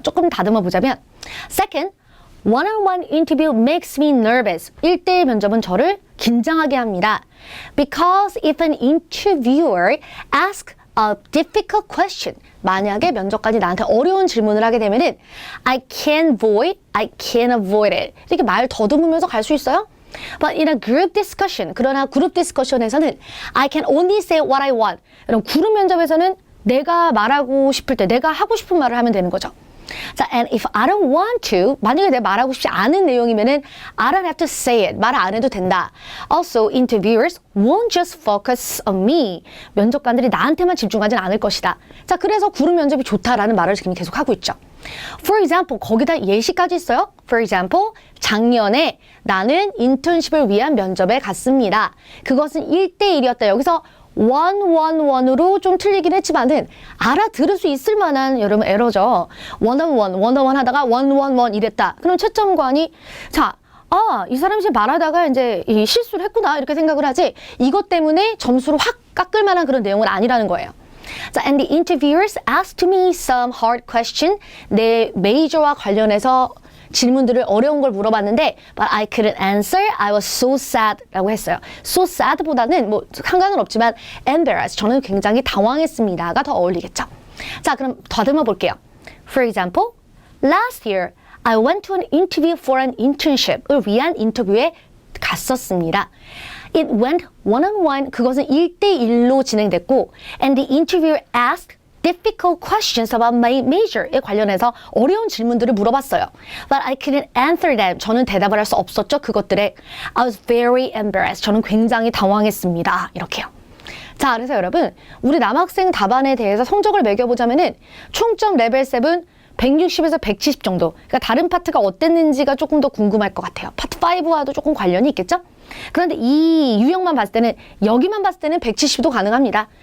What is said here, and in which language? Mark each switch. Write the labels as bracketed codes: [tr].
[ko] 조금 다듬어 보자면 [en] Second, one-on-one interview makes me nervous. [ko] 1대1 면접은 저를 긴장하게 합니다. [en] Because if an interviewer asks a difficult question, [ko] 만약에 면접관이 나한테 어려운 질문을 하게 되면은 [en] I can't avoid it. [ko] 이렇게 말 더듬으면서 갈 수 있어요? [en] But in a group discussion, [ko] 그러나 그룹 디스커션에서는 [en] I can only say what I want. [ko] 그럼 그룹 면접에서는 내가 말하고 싶을 때 내가 하고 싶은 말을 하면 되는 거죠. [en] 자, and if I don't want to, [ko] 만약에 내가 말하고 싶지 않은 내용이면은 [en] I don't have to say it. [ko] 말 안 해도 된다. [en] Also, interviewers won't just focus on me. [ko] 면접관들이 나한테만 집중하진 않을 것이다. 자, 그래서 구름 면접이 좋다라는 말을 지금 계속 하고 있죠. For example, 거기다 예시까지 있어요. For example, 작년에 나는 인턴십을 위한 면접에 갔습니다. 그것은 1대1이었다. 여기서 one-on-one으로 좀 틀리긴 했지만은 알아들을 수 있을 만한 여러분 에러죠. one-on-one 하다가 one-on-one 이랬다. 그럼 채점관이 자, 이 사람이 말하다가 이제 실수를 했구나 이렇게 생각을 하지 이것 때문에 점수를 확 깎을 만한 그런 내용은 아니라는 거예요. [en] 자, and the interviewers asked me some hard question. [ko] 내 메이저와 관련해서 질문들을 어려운 걸 물어봤는데 [en] but I couldn't answer. I was so sad [ko] 라고 했어요. so sad 보다는 뭐 상관은 없지만 embarrassed. 저는 굉장히 당황했습니다가 더 어울리겠죠. 자, 그럼 더듬어 볼게요. [en] For example, last year I went to an interview for an internship [ko] 을 위한 인터뷰에 갔었습니다. [en] It went one-on-one. [ko] 그것은 1대1로 진행됐고 [en] and the interviewer asked difficult questions about my major [ko] 에 관련해서 어려운 질문들을 물어봤어요. [en] But I couldn't answer them. [ko] 저는 대답을 할 수 없었죠. 그것들에 [en] I was very embarrassed. [ko] 저는 굉장히 당황했습니다. 이렇게요. 자, 그래서 여러분 우리 남학생 답안에 대해서 성적을 매겨보자면은 총점 레벨 7 160에서 170 정도. 그러니까 다른 파트가 어땠는지가 조금 더 궁금할 것 같아요. 파트 5와도 조금 관련이 있겠죠? 그런데 이 유형만 봤을 때는 여기만 봤을 때는 170도 가능합니다.